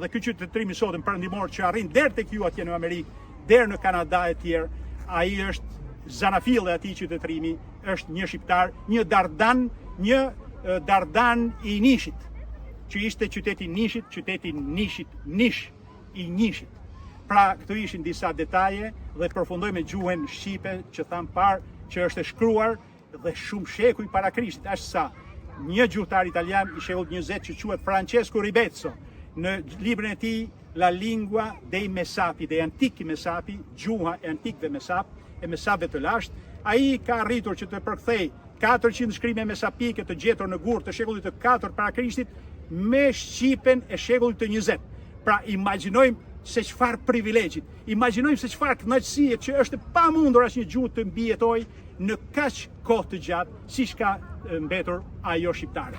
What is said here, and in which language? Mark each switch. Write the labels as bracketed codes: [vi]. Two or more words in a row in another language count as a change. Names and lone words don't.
[sq] Dhe ky qytetërim i sotëm perëndimor që arrin deri tek ju atje në Amerikë, deri në Kanada e tjerë, ai është zanafilli e atij qytetërimi, është një shqiptar, një Dardan i Nishit, që ishte qyteti Nishit, Nish i Nishit. Pra, këto ishin disa detaje dhe përfundoj me gjuhën shqipe që tham parë që është e shkruar dhe shumë shekuj para Krishtit, ashtu sa një gjuhëtar italian i shekullit 20 që quhet Francesco Ribezzo, në librin e tij La lingua dei Mesapi, [it] dei antichi Mesapi, [sq] gjuha e antikëve Mesap, e Mesapëve të lashtë, ai ka arritur që të përkthej 400 shkrime mesapike të gjetur në Gur të shekullit të 4 para Krishtit me shqipen e shekullit të 20. Pra, imagjinojmë se çfarë privilegjit, imagjinojmë se çfarë kënaqësie që është pamundur asnjë gjuhë të mbijetoj në kaq kohë të gjatë siç ka mbetur ajo shqiptare.